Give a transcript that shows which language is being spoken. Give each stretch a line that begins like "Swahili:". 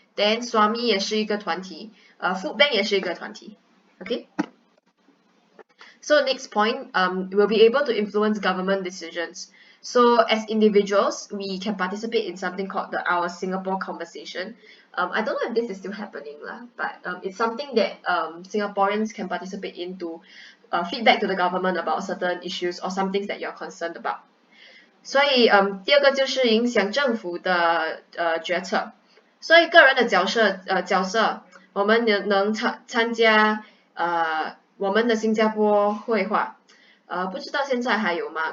Chinese: Then Swami 也是一个团体，Food Bank 也是一个团体。
English: OK。 So next point, we'll be able to influence government decisions. So as individuals, we can participate in something called the Our Singapore Conversation. I don't know if this is still happening lah, but it's something that Singaporeans can participate in to feedback to the government about certain issues or some things that you're concerned about.
Chinese: 所以第二个就是影响政府的决策。所以个人的角色，我们能参加我们的新加坡绘画，不知道现在还有吗？